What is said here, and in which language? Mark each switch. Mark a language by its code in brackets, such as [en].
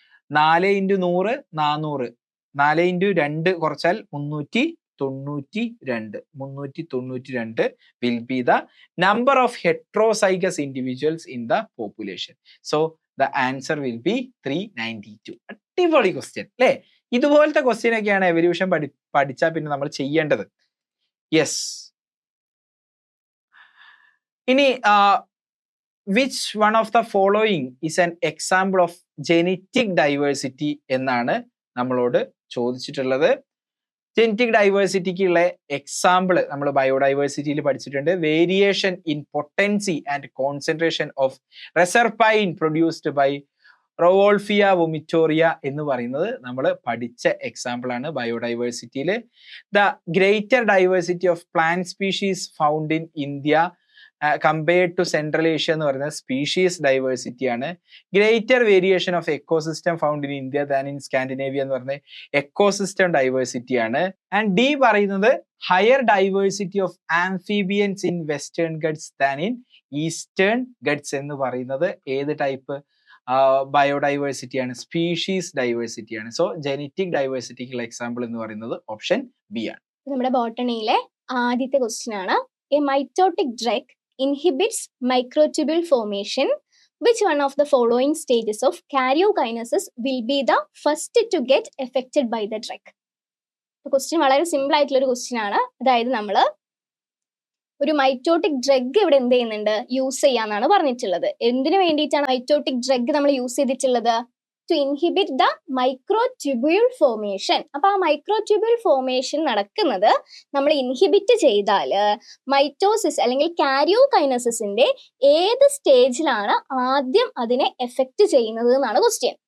[en] 4 into 100 400. 4 into 2 [ml] കുറച്ചാൽ [en] 392 will be the number of heterozygous individuals in the population. So the answer will be 392. [ml] അടിപൊളി question അല്ലേ? ഇതുപോലത്തെ question ഒക്കെയാണ് evolution പഠിച്ചാൽ പിന്നെ നമ്മൾ ചെയ്യേണ്ടത്. [en] Yes. [ml] ഇനി [en] which one of the following is an example of genetic diversity [ml] എന്നാണ് നമ്മളോട് ചോദിച്ചിട്ടുള്ളത്. ജെനറ്റിക് ഡൈവേഴ്സിറ്റിക്കുള്ള എക്സാമ്പിൾ നമ്മൾ ബയോഡൈവേഴ്സിറ്റിയിൽ പഠിച്ചിട്ടുണ്ട്. [en] variation in potency and concentration of reserpine produced by Rauwolfia vomitoria [ml] എന്ന് പറയുന്നത് നമ്മൾ പഠിച്ച എക്സാമ്പിൾ ആണ് ബയോഡൈവേഴ്സിറ്റിയിൽ. [en] the greater diversity of plant species found in India compared to Central Asia [ml] എന്ന് പറയുന്നത് സ്പീഷീസ് ഡൈവേഴ്സിറ്റി ആണ്. [en] greater variation of ecosystem found in India than in Scandinavia [ml] എന്ന് പറയുന്നത് എക്കോസിസ്റ്റം ഡൈവേഴ്സിറ്റി ആണ്. [en] and the പറയുന്നത് higher diversity of amphibians in Western Ghats than in Eastern Ghats [ml] എന്ന് പറയുന്നത് ഏത് ടൈപ്പ് ബയോഡൈവേഴ്സിറ്റി ആണ്? സ്പീഷീസ് ഡൈവേഴ്സിറ്റി ആണ്. സോ ജെനറ്റിക് ഡൈവേഴ്സിറ്റിക്കുള്ള എക്സാമ്പിൾ എന്ന് പറയുന്നത് ഓപ്ഷൻ ബി ആണ്. നമ്മുടെ ബോട്ടണിയിലെ ആദ്യത്തെ ക്വസ്റ്റ്യൻ ആണ്. [en] A mitotic drug inhibits microtubule formation. Which one of the following stages of karyokinesis will be the first to get affected by the drug? [ml] Question വളരെ simple ആയിട്ടുള്ള ഒരു question ആണ്. അതായത് നമ്മൾ ഒരു മൈറ്റോട്ടിക് ഡ്രഗ് ഇവിടെ എന്ത് ചെയ്യുന്നുണ്ട്? യൂസ് ചെയ്യാന്നാണ് പറഞ്ഞിട്ടുള്ളത്. എന്തിനു വേണ്ടിയിട്ടാണ് മൈറ്റോട്ടിക് ഡ്രഗ് നമ്മൾ യൂസ് ചെയ്തിട്ടുള്ളത്? [en] To inhibit the microtubule formation. [ml] അപ്പൊ ആ മൈക്രോട്യൂബ്യൂൾ ഫോർമേഷൻ നടക്കുന്നത് നമ്മൾ ഇൻഹിബിറ്റ് ചെയ്താൽ മൈറ്റോസിസ് അല്ലെങ്കിൽ കാരിയോകൈനസിന്റെ ഏത് സ്റ്റേജിലാണ് ആദ്യം അതിനെ എഫക്റ്റ് ചെയ്യുന്നത് എന്നാണ് ക്വസ്റ്റ്യൻ.